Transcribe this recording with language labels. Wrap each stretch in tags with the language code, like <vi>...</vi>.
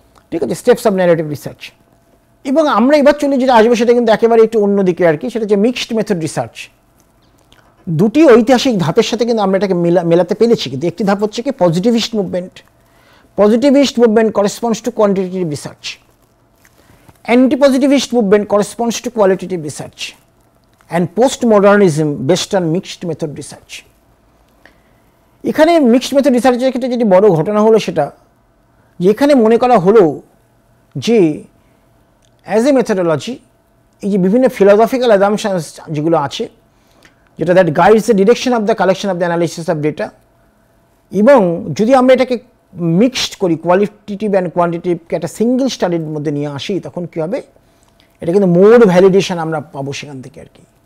<bn>ঠিক আছে, steps of narrative research. এবং আমরা এবার চলে যেটা আসবে সেটা কিন্তু একেবারে একটু অন্যদিকে আর কি, সেটা হচ্ছে মিক্সড মেথড রিসার্চ। দুটি ঐতিহাসিক ধাপের সাথে কিন্তু আমরা এটাকে মেলাতে পেরেছি। কিন্তু একটি ধাপ হচ্ছে কি positivist movement.</bn> <en>Positivist movement corresponds to quantitative research. Anti-positivist movement corresponds to qualitative research. And postmodernism based on mixed method research.</en> <bn>এখানে মিক্সড মেথড রিসার্চের ক্ষেত্রে যেটি বড় ঘটনা হলো সেটা যে এখানে মনে করা হলো যে</bn> <en>as a methodology</en> <bn>এই যে বিভিন্ন ফিলোসফিক্যাল অ্যাজাম্পশনস যেগুলো আছে, যেটা</bn> <en>that guides the direction of the collection of the analysis of data,</en> <bn>এবং যদি আমরা এটাকে মিক্সড করি কোয়ালিটেটিভ অ্যান্ড কোয়ান্টিটিভকে একটা সিঙ্গেল স্টাডির মধ্যে নিয়ে আসি, তখন কী হবে, এটা কিন্তু মোর ভ্যালিডেশন আমরা পাবো সেখান থেকে আর কি।</bn>